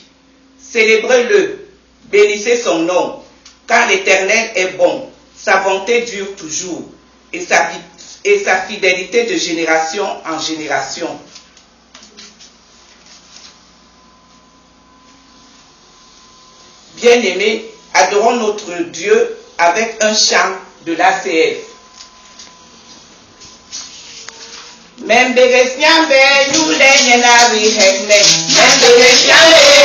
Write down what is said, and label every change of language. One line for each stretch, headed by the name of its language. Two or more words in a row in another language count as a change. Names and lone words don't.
French: Célébrez-le, bénissez son nom, car l'Éternel est bon, sa bonté dure toujours, et sa fidélité de génération en génération. Bien-aimés, adorons notre Dieu avec un chant de l'ACF.
Duala: Membere nyambe yule nyena wi hekne membere nyambe